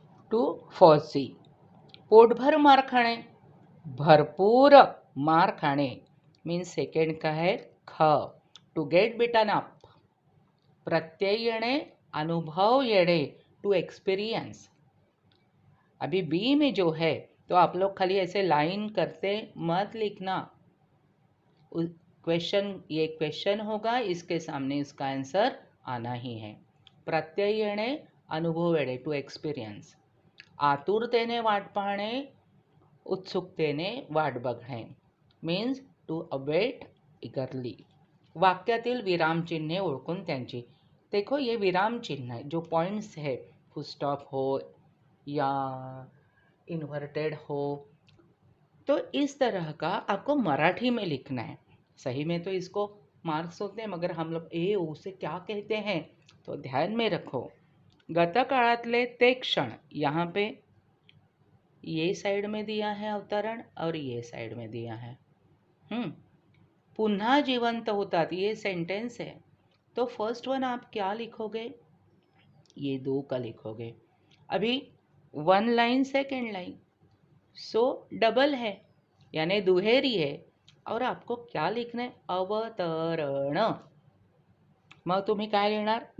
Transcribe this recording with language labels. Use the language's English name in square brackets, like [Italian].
[Marathi] To FOSSEE. पोटभर मार खाणे, भरपूर मार खाणे. [Hindi] मीन्स सेकेंड का है ख. [English] To get beaten up. [Marathi] प्रत्यय येणे, अनुभव येणे, [English] To experience. [Hindi] अभी बी में जो है तो आप लोग खाली ऐसे लाइन करते मत लिखना. क्वेश्चन, ये क्वेश्चन होगा, इसके सामने इसका आंसर आना ही है. [Marathi] प्रत्यय येणे, अनुभव येणे, [English] To experience. [Marathi] आतुरतेने वाट पाहणे, उत्सुकतेने वाट बघणे. [English] Means to await eagerly. [Marathi] वाक्यातील विरामचिन्हे ओळखून त्यांची. [Hindi] देखो ये विराम चिन्ह है, जो पॉइंट्स है, फुल स्टॉप हो या इन्वर्टेड हो, तो इस तरह का आपको मराठी में लिखना है. सही में तो इसको मार्क्स होते हैं, मगर हम लोग ए उसे क्या कहते हैं तो ध्यान में रखो. [Marathi] गतकाळातले ते क्षण, [Hindi] यहाँ पे ये साइड में दिया है अवतरण और ये साइड में दिया है. [Marathi] पुन्हा जिवंत होतात, [Hindi] ये सेंटेंस है. तो फर्स्ट वन आप क्या लिखोगे? ये दो का लिखोगे. अभी वन लाइन सेकेंड लाइन, सो डबल है यानी दुहेरी है. और आपको क्या लिखना है? अवतरण. [Marathi] मग तुम्ही काय लिहिणार?